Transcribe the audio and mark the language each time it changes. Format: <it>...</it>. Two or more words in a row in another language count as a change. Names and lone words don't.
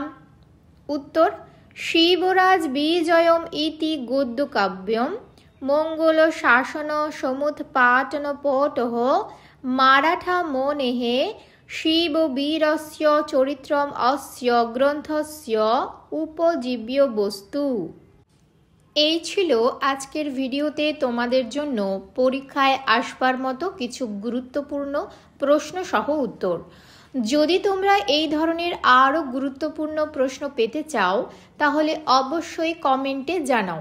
<sa>उत्तर शिवराज विजयम् इति गद्यकाव्यं मंगलशासन समुत्पाटनपटः माराठामुनेः शिववीरस्य चरित्रम् अस्य ग्रन्थस्य उपजीव्य बस्तु।</sa> <bn>এই ছিল আজকের ভিডিওতে তোমাদের জন্য পরীক্ষায় আসবার মতো কিছু গুরুত্বপূর্ণ প্রশ্ন সহ উত্তর। যদি তোমরা এই ধরনের আরও গুরুত্বপূর্ণ প্রশ্ন পেতে চাও তাহলে অবশ্যই কমেন্টে জানাও।</bn>